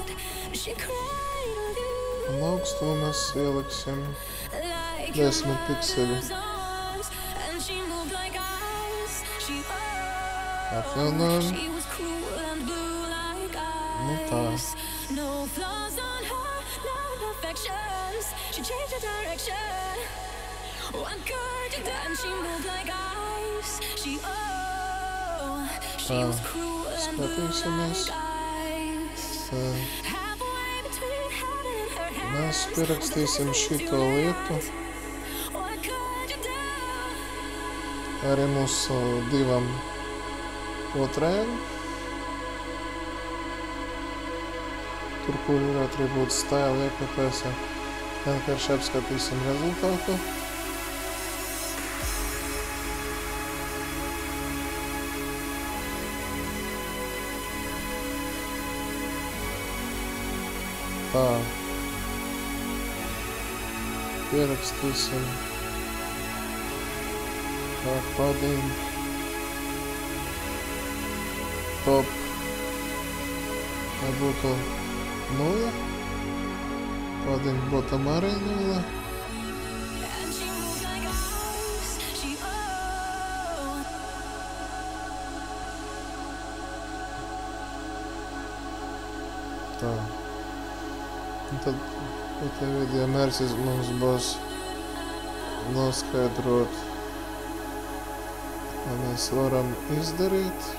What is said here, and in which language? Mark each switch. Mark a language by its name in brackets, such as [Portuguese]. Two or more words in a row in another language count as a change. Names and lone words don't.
[Latvian] Un augstumu mēs ieliksim 10 pikseli. Atjaunojam. Nu tā. [English] directions. She changed her direction. What could you do? And she moved like ice. She was cruel and blue like ice. Halfway between heaven and her hands. [Latvian] Mēs pierakstīsim šito lietu [English] What could you do? [Latvian] arī mūsu divam otrajam. Tur, kur varētu arī būt stēli iekopēs, vienkārši apskatīsim rezultātu. Tā. Pierakstīsim. Tā padding. Top. Tā būtu 0. [English] Padding bottom [Latvian] arī 0. [English] And she moved like ice. She [Latvian] Tā. Un tad te video mērķis mums būs noskaidrot, ko mēs varam izdarīt.